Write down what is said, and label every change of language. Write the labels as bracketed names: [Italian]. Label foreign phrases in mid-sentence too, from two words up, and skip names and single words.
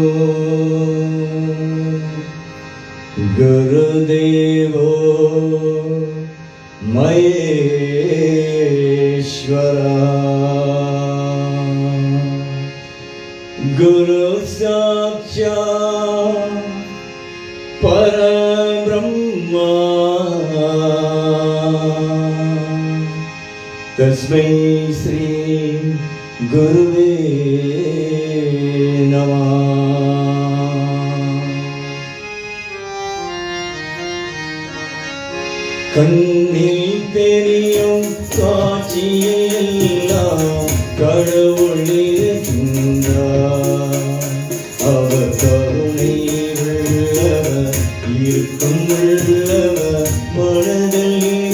[Sanskrit] गुरुदेवो महेश्वरा गुरु साक्षात् परब्रह्मा तस्मै श्री गुरुवे [Tamil] नमः கண்ணில் தெரியும் காட்சியெல்லாம் கடவுள் இருக்கின்றார் அவர் கருணை உள்ளவர் இருக்கும் உள்ளவர் மனதில்